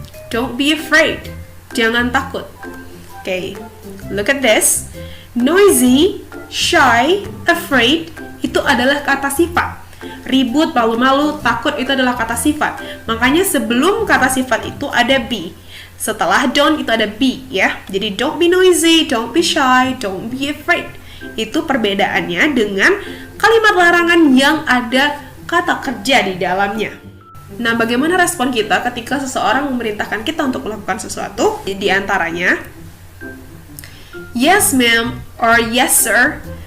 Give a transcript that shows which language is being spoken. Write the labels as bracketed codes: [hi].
[en] Don't be afraid. [id] Jangan takut. [en] Okay, look at this. [id] Noisy, shy, afraid itu adalah kata sifat. Ribut, malu-malu, takut itu adalah kata sifat. Makanya sebelum kata sifat itu ada be. Setelah don't itu ada be ya. [en] Jadi don't be noisy, don't be shy, don't be afraid. [id] Itu perbedaannya dengan kalimat larangan yang ada kata kerja di dalamnya. Nah, bagaimana respon kita ketika seseorang memerintahkan kita untuk melakukan sesuatu? Di antaranya, [en] yes ma'am or yes sir.